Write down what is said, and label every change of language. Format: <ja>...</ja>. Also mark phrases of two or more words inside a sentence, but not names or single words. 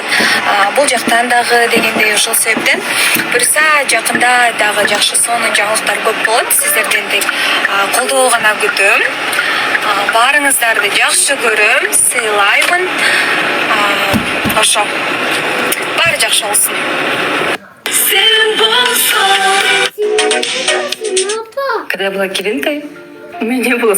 <ky>Бул жактан дагы дегендей ушул себептен буюрса жакында дагы жакшы сонун жаңылыктар көп болот. Сиздерден тек колдоо гана күтөм. Баарыңыздарды жакшы көрөм, сыйлаймын. Ошо. Баары жакшы болсун.</ky> <ru>Когда я была килинкой, у меня не было</ru>